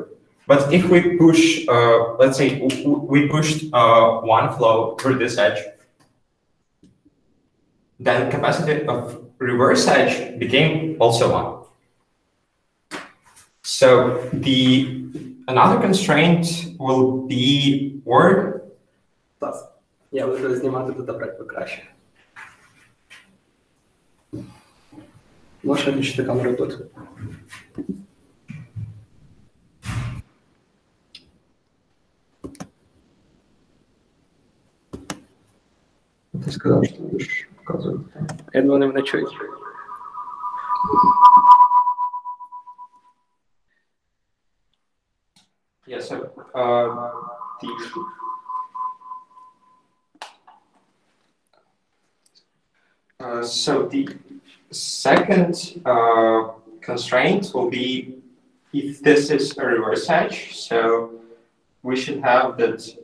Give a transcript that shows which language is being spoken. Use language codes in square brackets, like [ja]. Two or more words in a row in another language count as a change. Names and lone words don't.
[en] But if we push, let's say we pushed one flow through this edge, then capacity of reverse edge became also 1. So another constraint will be word. [uk] Я буду знімати тут брати покраще. Можеш виключити камеру тут. Ти сказав, що будеш показувати. Я думаю, вони мене чують. [en] Yeah, so the second constraint will be if this is a reverse edge, so we should have that